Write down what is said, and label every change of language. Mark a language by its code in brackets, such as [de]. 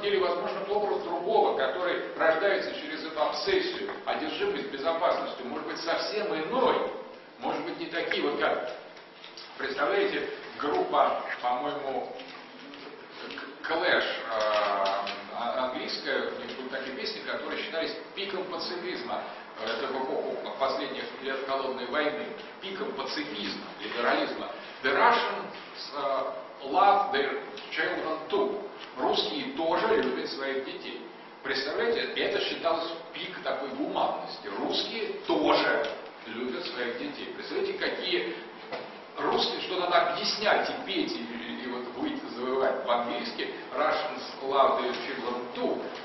[ru] деле, возможно, это образ другого, который рождается через эту обсессию, одержимость безопасностью, может быть, совсем иной, может быть, не такие, вот как, представляете, группа, по-моему, Clash, английская, у них были такие песни, которые считались пиком пацифизма, это в эпоху последних лет холодной войны, пиком пацифизма, либерализма. [en] The Russians love their children too. [ru] Русские тоже любят своих детей. Представляете, это считалось пик такой гуманности. Русские тоже любят своих детей. Представляете, какие русские, что надо объяснять и петь, и вот выйти завоевать по-английски, [en] Russians love their children too.